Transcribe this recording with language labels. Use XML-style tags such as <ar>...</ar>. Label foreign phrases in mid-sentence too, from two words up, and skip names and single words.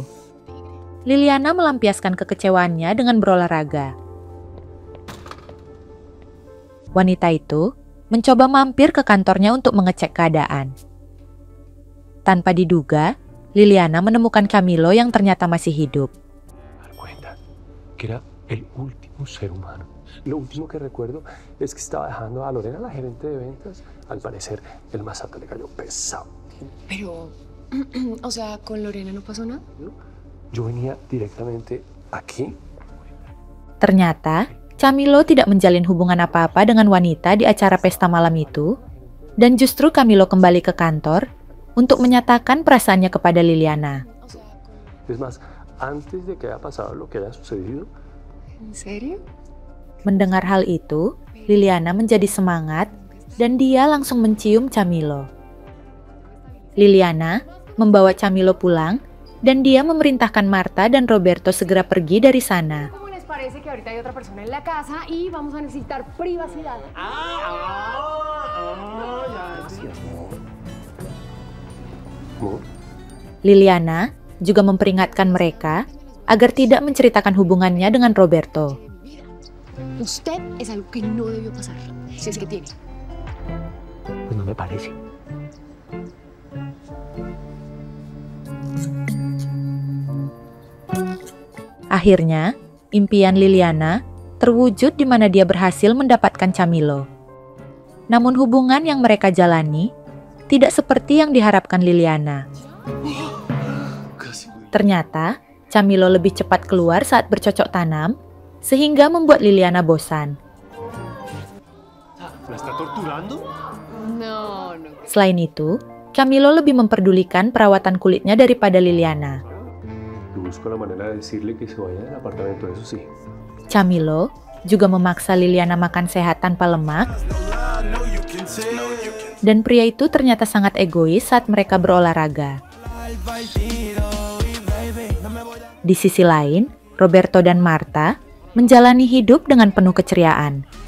<id>Liliana melampiaskan kekecewaannya dengan berolahraga. Wanita itu mencoba mampir ke kantornya untuk mengecek keadaan. Tanpa diduga, Liliana menemukan Camilo yang ternyata masih hidup.</id> <es>que era el último ser humano Lo último que recuerdo es que estaba dejando a Lorena, la gerente de ventas. Al parecer, el masato le cayó pesado. Pero, o sea, ¿con Lorena no pasó nada? Yo venía directamente aquí.</es> <id>Ternyata, Camilo tidak menjalin hubungan apa-apa dengan wanita di acara pesta malam itu, dan justru Camilo kembali ke kantor untuk menyatakan perasaannya kepada Liliana.</id> <es>Es más, antes de que haya pasado lo que haya sucedido. ¿En serio?</es> <id>Mendengar hal itu, Liliana menjadi semangat dan dia langsung mencium Camilo. Liliana membawa Camilo pulang dan dia memerintahkan Marta dan Roberto segera pergi dari sana.</id> <es>¿Cómo les parece que ahorita hay otra persona en la casa y vamos a necesitar privacidad?</es> <id>Liliana juga memperingatkan mereka agar tidak menceritakan hubungannya dengan Roberto.</id> <es>Usted es algo que no debió pasar, si es que tiene. Pues no me parece.</es> <id>Akhirnya, impian Liliana terwujud di mana dia berhasil mendapatkan Camilo. Namun hubungan yang mereka jalani tidak seperti yang diharapkan Liliana. Ternyata, Camilo lebih cepat keluar saat bercocok tanam, sehingga membuat Liliana bosan.</id> <es>¿Me está torturando? No.</es> <id>Selain itu, Camilo lebih memperdulikan perawatan kulitnya daripada Liliana.</id> <es>Yo busco la manera de decirle que se vaya del apartamento, eso sí.</es> <id>Camilo juga memaksa Liliana makan sehat tanpa lemak, dan pria itu ternyata sangat egois saat mereka berolahraga. Di sisi lain, Roberto dan Marta menjalani hidup dengan penuh keceriaan.</id>